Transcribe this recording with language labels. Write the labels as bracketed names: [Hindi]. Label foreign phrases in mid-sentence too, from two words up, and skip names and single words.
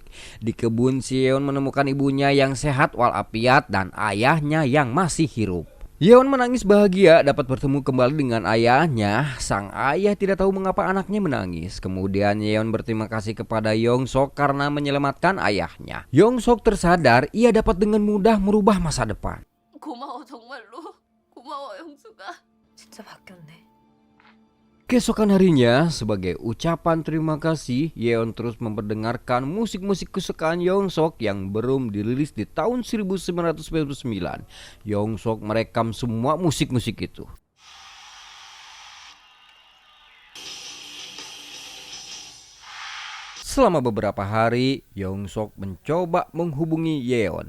[Indonesian] Di kebun si Yeon menemukan ibunya yang sehat walafiat dan ayahnya yang masih hidup. Yeon menangis bahagia dapat bertemu kembali dengan ayahnya. Sang ayah tidak tahu mengapa anaknya menangis. Kemudian Yeon berterima kasih kepada Yongsok karena menyelamatkan ayahnya. Yongsok tersadar ia dapat dengan mudah merubah masa depan. [Korean] 고마워 정말로. 고마워 영수가. 진짜 바뀌었네. [Indonesian] Keesokan harinya, sebagai ucapan terima kasih, Yeon terus memperdengarkan musik-musik kesukaan Yongsok yang belum dirilis di tahun 1999. Yongsok merekam semua musik-musik itu. Selama beberapa hari, Yongsok mencoba menghubungi Yeon.